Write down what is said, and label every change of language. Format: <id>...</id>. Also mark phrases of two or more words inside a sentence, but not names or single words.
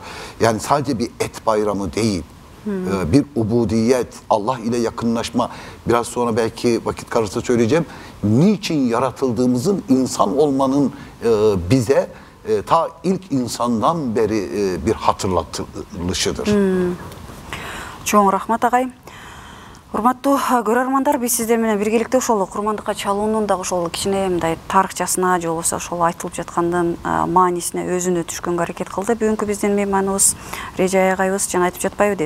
<tr>Yani sadece bir et bayramı değil, bir ubudiyet, Allah ile yakınlaşma. Biraz sonra belki vakit kalırsa söyleyeceğim. Niçin yaratıldığımızın, insan olmanın bize ta ilk insandan beri bir hatırlatılışıdır.</tr> <ky>Чоң рахмат агай. Урматтуу көрөрмандар, биз сиздер менен биргеликте ошол курмандыкка чалуунун дагы ошол кичине мындай тарыхчасына же болбосо ошол айтылып жаткандын маанисине өзүнө түшкөнгө аракет кылды. Бүгүнкү биздин мейманыбыз Режай агайыбыз жана айтып жатпайбы дейт.</ky>